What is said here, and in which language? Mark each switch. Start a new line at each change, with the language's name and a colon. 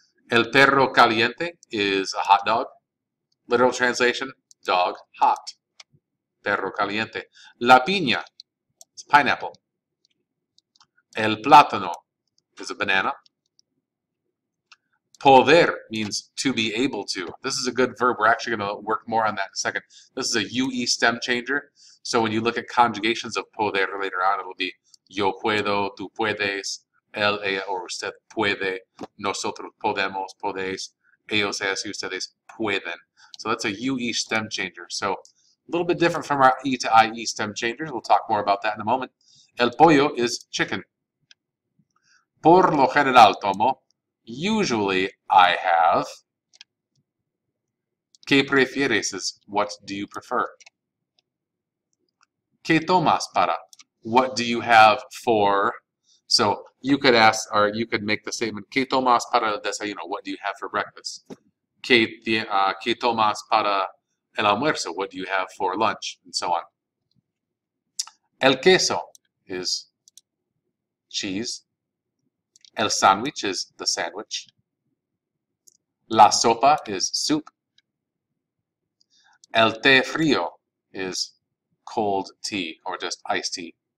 Spanish: El perro caliente
English: is a hot dog. Literal translation, dog, hot.
Spanish: Perro caliente. La piña
English: is pineapple.
Spanish: El plátano
English: is a banana. Poder means to be able to. This is a good verb. We're actually going to work more on that in a second. This is a UE stem changer. So when you look at conjugations of poder later on, it'll be
Spanish: yo puedo, tú puedes, él, ella, or usted puede, nosotros podemos, podéis, ellos, ellas, y ustedes pueden.
English: So that's a UE stem changer. So a little bit different from our E to IE stem changers. We'll talk more about that in a moment.
Spanish: El pollo
English: is chicken.
Spanish: Por lo general tomo.
English: Usually I have.
Spanish: ¿Qué prefieres
English: is what do you prefer?
Spanish: ¿Qué tomas para?
English: What do you have for? So you could ask, or you could make the statement,
Spanish: ¿Qué tomas para el desayuno?
English: What do you have for breakfast?
Spanish: ¿Qué tomas para el almuerzo?
English: What do you have for lunch? And so on.
Spanish: El queso
English: is cheese.
Spanish: El sándwich
English: is the sandwich.
Spanish: La sopa
English: is soup.
Spanish: El té frío
English: is cold tea or just iced tea.